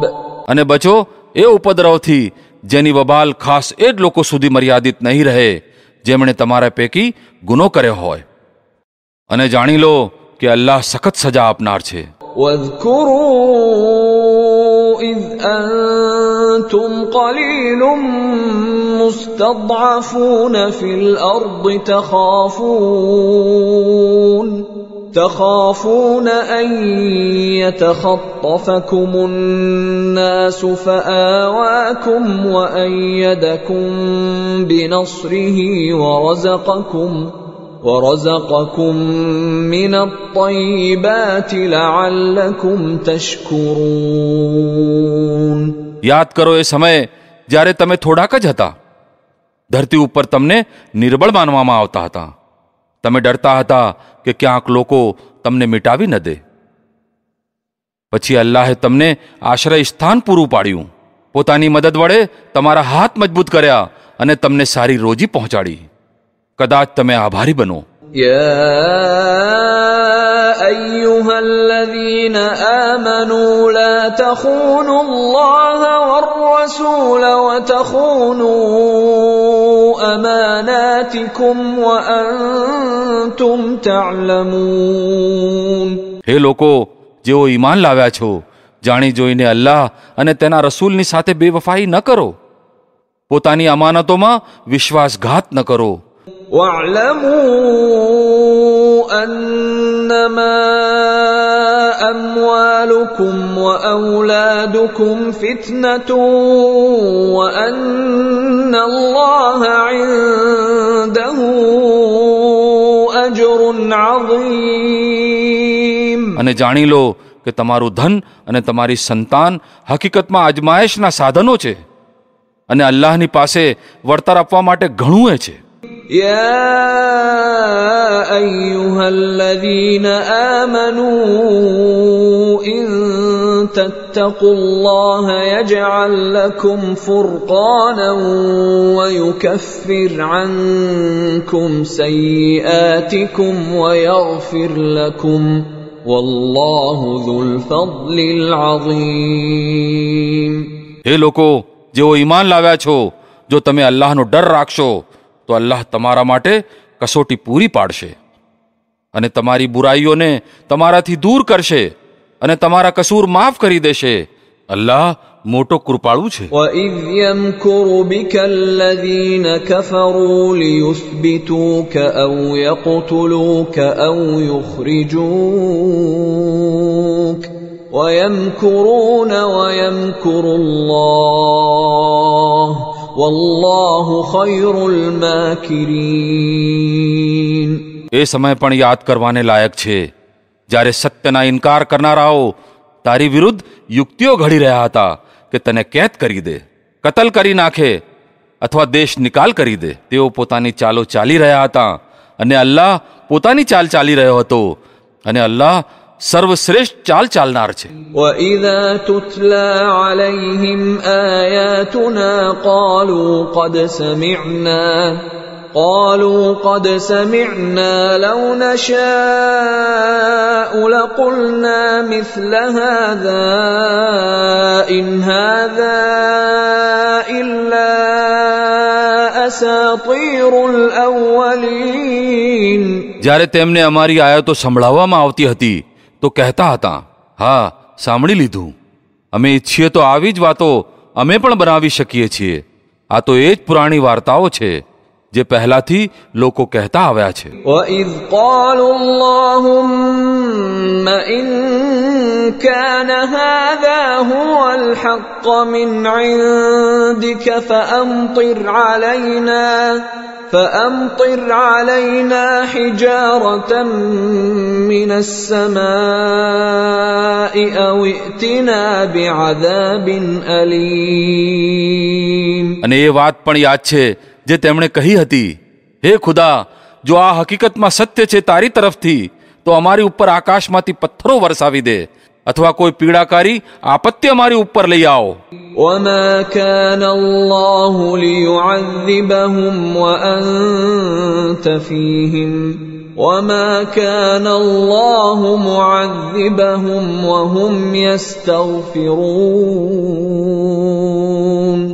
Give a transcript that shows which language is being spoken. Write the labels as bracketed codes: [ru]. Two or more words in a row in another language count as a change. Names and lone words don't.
[gu] અને બચો એ ઉપદ્રવથી જેની વબાલ ખાસ એ જ લોકો સુધી મર્યાદિત નહીં રહે જેમણે તમારા પૈકી ગુનો કર્યો હોય. અને જાણી લો કે અલ્લાહ સખત સજા આપનાર છે. [ar] واذكروا إذ أنتم قليل مستضعفون في الأرض تخافون أن يتخطفكم الناس فآواكم وأيدكم بنصره ورزقكم من الطيبات لعلكم تشكرون. [gu] યાદ કરો એ સમયે જ્યારે તમે થોડાક જ હતા. ધરતી ઉપર તમને નિર્બળ માનવામાં આવતા હતા. તમે ડરતા હતા કે ક્યાંક લોકો તમને મિટાવી ન દે. પછી અલ્લાહે તમને આશ્રય સ્થાન પૂરું પાડ્યું, પોતાની મદદ વડે તમારા હાથ મજબૂત કર્યા અને તમને સારી રોજી પહોંચાડી. કદાચ તમે આભારી બનો. [ar] يا أيها الذين آمنوا لا تخونوا الله والرسول وتخونوا أماناتكم وأنتم تعلمون. [gu] હે લોકો જેઓ ઈમાન લાવ્યા છો, જાણી જોઈને અલ્લાહ અને તેના રસૂલની સાથે બેવફાઈ ન કરો. પોતાની અમાનતોમાં વિશ્વાસઘાત ન કરો. [ar] واعلموا أنما أموالكم وأولادكم فتنة وأن الله عنده أجر عظيم. [gu] અને જાણી લો કે તમારું ધન અને તમારી સંતાન હકીકતમાં અજમાયશના સાધનો છે અને અલ્લાહની પાસે વળતર આપવા માટે ઘણું છે. [ar] يا أيها الذين آمنوا إن تتقوا الله يجعل لكم فرقانا ويكفر عنكم سيئاتكم ويغفر لكم والله ذو الفضل العظيم. [gu] હે લોકો જેઓ ઈમાન લાવ્યા છો, જો તમે અલ્લાહનો ડર રાખશો તો અલ્લાહ તમારા માટે કસોટી પૂરી પાડશે અને તમારી બુરાઈઓને તમારાથી દૂર કરશે અને તમારા કસૂર માફ કરી દેશે. અલ્લાહ મોટો કૃપાળુ છે. [ar] وَإِذْ يَمْكُرُ بِكَ الَّذِينَ كَفَرُوا لِيُثْبِتُوكَ أَوْ يَقْتُلُوكَ أَوْ يُخْرِجُوكَ وَيَمْكُرُونَ وَيَمْكُرُ اللَّهُ وَاللَّهُ خَيْرُ الْمَاكِرِينَ. [gu] એ સમય પણ યાદ કરવાને લાયક છે જ્યારે સત્યના ઇનકાર કરનારાઓ તારી વિરુદ્ધ યુક્તિઓ ઘડી રહ્યા હતા કે તને કેદ કરી દે, કતલ કરી નાખે અથવા દેશ નિકાલ કરી દે. તેઓ પોતાની ચાલો ચાલી રહ્યા હતા અને અલ્લાહ પોતાની ચાલ ચાલી રહ્યો હતો અને અલ્લાહ સર્વશ્રેષ્ઠ ચાલ ચાલનાર છે. [ar] وَإِذَا تُتْلَى عَلَيْهِمْ آيَاتُنَا قالوا قد سمعنا لو نشاء لقلنا مثل هذا إن هذا إلا أساطير الأولين. [gu] જ્યારે તેમને અમારી આયતો સંભળાવવામાં આવતી હતી તો કહેતા હતા, હા સાંભળી લીધું, અમે ઈચ્છીએ તો આવી જ વાતો અમે પણ બનાવી શકીએ છીએ. આ તો એ જ પુરાણી વાર્તાઓ છે જે પહેલાથી લોકો કહેતા આવ્યા છે. [ar] وَإِذْ قَالُوا اللَّهُمَّ إِن كَانَ هَذَا هُوَ الْحَقَّ مِنْ عِندِكَ فَأَمْطِرْ عَلَيْنَا حِجَارَةً مِّنَ السَّمَاءِ أَوْ ائْتِنَا بِعَذَابٍ أَلِيمٍ. [gu] અને એ વાત પણ યાદ છે જે તેમણે કહી હતી, હે ખુદા, જો આ હકીકતમાં સત્ય છે તારી તરફથી તો અમારી ઉપર આકાશમાંથી પથ્થરો વરસાવી દે અથવા કોઈ પીડાકારી આપત્તિ અમારી ઉપર લઈ આવો. [ar] وَمَا كَانَ اللَّهُ لِيُعَذِّبَهُمْ وَأَنْتَ فِيهِمْ وَمَا كَانَ اللَّهُ مُعَذِّبَهُمْ وَهُمْ يَسْتَغْفِرُونَ.